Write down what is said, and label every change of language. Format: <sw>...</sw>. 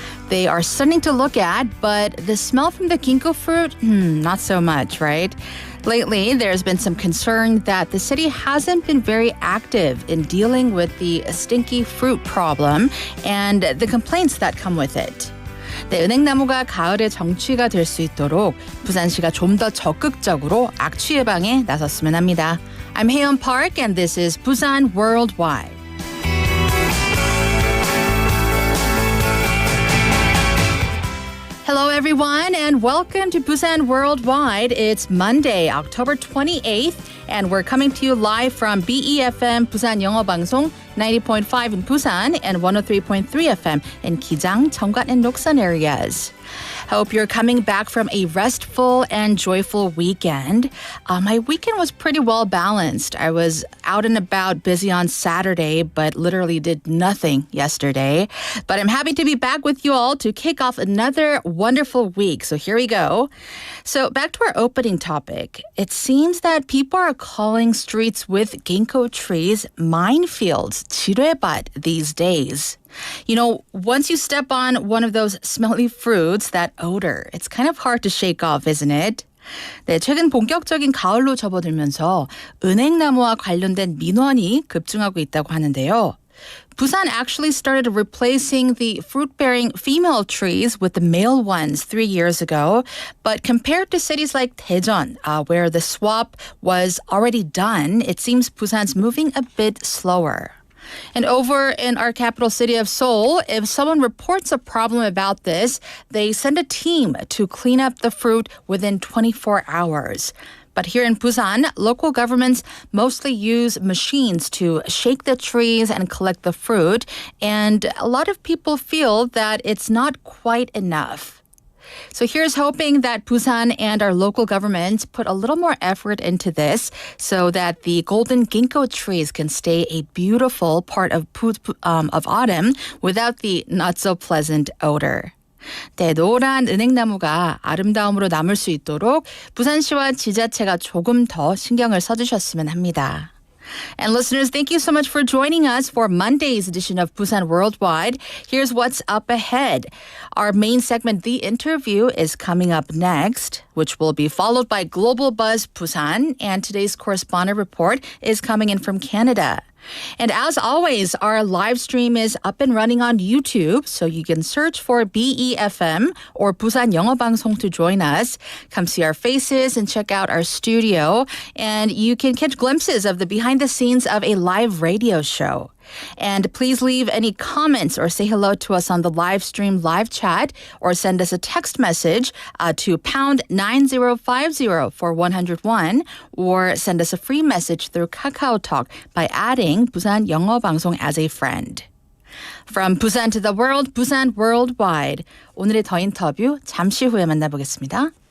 <en>They are stunning to look at, but the smell from the ginkgo fruit, not so much, right? Lately, there's been some concern that the city hasn't been very active in dealing with the stinky fruit problem and the complaints that come with it.</en> <ko>네, 은행나무가 가을의 정취가 될 수 있도록 부산시가 좀 더 적극적으로 악취 예방에 나섰으면 합니다.</ko> <en>I'm Haeyeon Park and this is Busan Worldwide. Hello, everyone, and welcome to Busan Worldwide. It's Monday, October 28th, and we're coming to you live from BEFM</en> <ko>부산영어방송</ko> <en>90.5 in Busan and 103.3 FM in Gijang, Cheonggwan, and Noksan areas. Hope you're coming back from a restful and joyful weekend. My weekend was pretty well balanced. I was out and about, busy on Saturday, but literally did nothing yesterday. But I'm happy to be back with you all to kick off another wonderful week. So here we go. So back to our opening topic. It seems that people are calling streets with ginkgo trees minefields,</en> <ko>지뢰밭,</ko> <en>these days. You know, once you step on one of those smelly fruits, that odor, it's kind of hard to shake off, isn't it?</en> <ko>네, 최근 본격적인 가을로 접어들면서 은행나무와 관련된 민원이 급증하고 있다고 하는데요.</ko> <en>Busan actually started replacing the fruit-bearing female trees with the male ones 3 years ago. But compared to cities like Daejeon, where the swap was already done, it seems Busan's moving a bit slower. And over in our capital city of Seoul, if someone reports a problem about this, they send a team to clean up the fruit within 24 hours. But here in Busan, local governments mostly use machines to shake the trees and collect the fruit. And a lot of people feel that it's not quite enough. So here's hoping that Busan and our local government put a little more effort into this so that the golden ginkgo trees can stay a beautiful part of autumn without the not so pleasant odor.</en> <ko>네, 노란 은행나무가 아름다움으로 남을 수 있도록 부산시와 지자체가 조금 더 신경을 써주셨으면 합니다.</ko> <en>And listeners, thank you so much for joining us for Monday's edition of Busan Worldwide. Here's what's up ahead. Our main segment, The Interview, is coming up next, which will be followed by Global Buzz Busan. And today's correspondent report is coming in from Canada. And as always, our live stream is up and running on YouTube, so you can search for BEFM or</en> <ko>부산영어방송</ko> <en>to join us. Come see our faces and check out our studio, and you can catch glimpses of the behind the scenes of a live radio show. And please leave any comments or say hello to us on the live stream live chat or send us a text message to pound 9050 for 101 or send us a free message through KakaoTalk by adding Busan</en> <ko>영어방송</ko> <en>as a friend. From Busan to the world, Busan Worldwide.</en> <ko>오늘의 더 인터뷰 잠시 후에 만나보겠습니다.</ko>